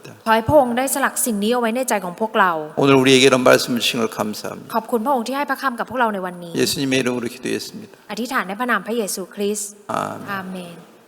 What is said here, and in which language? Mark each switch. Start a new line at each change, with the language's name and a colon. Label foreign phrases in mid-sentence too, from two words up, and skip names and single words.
Thai: ขอให้พระองค์ได้สลักสิ่งนี้เอาไว้ในใจของพวกเรา
Korean: 오늘 우리에게 이런 말씀을 주신 걸 감사합니다.
Thai: ขอบคุณพระองค์ที่ให้พระคำกับพวกเราในวันนี้
Korean: 예수님의 이름으로 기도했습니다.
Thai: อธิษฐานในพระนามพระเยซูคริสต์
Korean: 아멘.
Thai: อาเมน